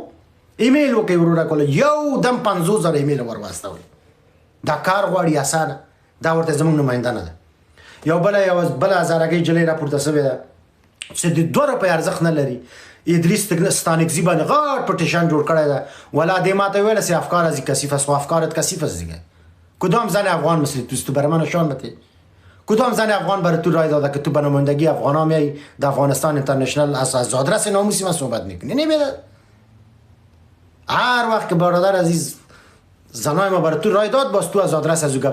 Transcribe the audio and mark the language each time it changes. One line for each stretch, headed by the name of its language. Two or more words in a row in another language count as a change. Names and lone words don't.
Pashto: ایمیل وکړئ وروره ګله، یو دم 50,000 ایمیل ور واستوئ. دا کار غواړي اسانه، دا ورته زموږ نماینده نه ده. یو بله هزارګۍ جلۍ راپورته شوې ده چې د 2 روپۍ ارزښت نه لري. ادریس ستانکزي باندې غټ پټیشن جوړ کړی ده. ولا دې ما ته ویله چې
Persian: افکار از کثیف است. خو افکارت کثیف است دیگه. کدام زن افغان مثل تو برای من نشان بده. کدام زن افغان برای تو رای داده که تو به نمایندگی افغانا میای در افغانستان اینترنشنال از آدرس ناموسی من صحبت میکنی؟ نمیده. هر وقت که برادر عزیز زنای ما برای تو رای داد باز تو از آدرس از او گفت.